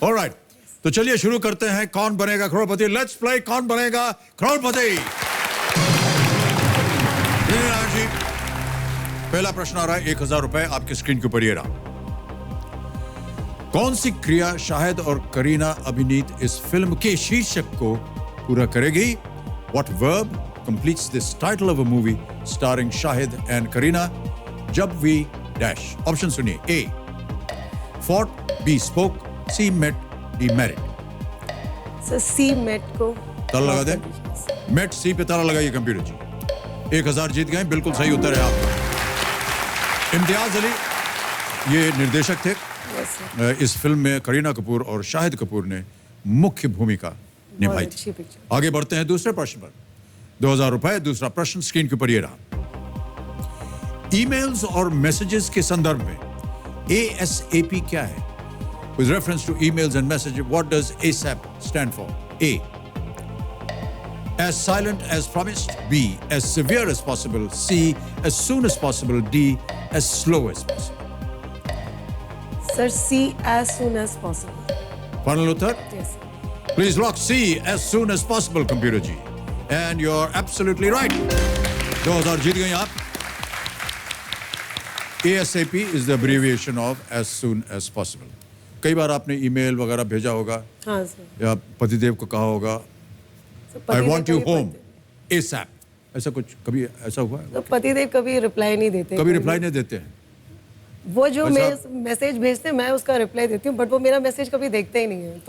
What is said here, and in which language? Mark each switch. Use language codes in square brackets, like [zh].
[hi] Alright, तो चलिए शुरू करते हैं कौन बनेगा करोड़पति। [en] let's play [hi] कौन बनेगा करोड़पति। रिनी नायर जी, पहला प्रश्न आ रहा है। 1000 रुपए आपकी स्क्रीन के ऊपर ये रहा। कौन सी क्रिया शाहिद और करीना अभिनीत इस फिल्म के शीर्षक को पूरा करेगी? [en] What verb completes this title of a movie starring Shahid and Kareena? [hi] जब we dash. ऑप्शन सुनिए। [en] A fought, B spoke, C met, D married. [hi] Sir C met को ताला लगा दें। मेट सी पे ताला लगाइए कंप्यूटर जी। 1000 जीत गए, बिल्कुल सही उत्तर है आपका। इम्तियाज अली ये निर्देशक थे। इस फिल्म में करीना कपूर और शाहिद कपूर ने मुख्य भूमिका निभाई अच्छी थी। पिक्चर। आगे बढ़ते हैं दूसरे प्रश्न पर। 2000 रुपए। दूसरा प्रश्न स्क्रीन के ऊपर ये रहा। ईमेल्स और मैसेजेस के संदर्भ में ASAP क्या है? [en] With reference to emails and messages, what does ASAP stand for? A, as silent as promised. B, as severe as possible. C, as soon as possible. D, as slow as possible. Sir C as soon as possible. [hi] Final Uttar? [en] Yes. Please lock C as soon as possible, computer ji. And you're absolutely right. [hi] 2000 जीत गई आप. [en] ASAP is the abbreviation of as soon as possible. [hi] कई बार आपने email वगैरह भेजा होगा हाँ sir. या पतिदेव को कहा होगा [en] I [hi] पतिदेव [en] want you home ASAP. [hi] ऐसा कुछ कभी ऐसा हुआ है? तो पतिदेव कभी रिप्लाई नहीं देते। कभी रिप्लाई नहीं देते हैं. वो जो वैसा- मैसेज भेजते हैं मैं उसका रिप्लाई देती हूँ, बट वो मेरा मैसेज कभी देखते ही नहीं है।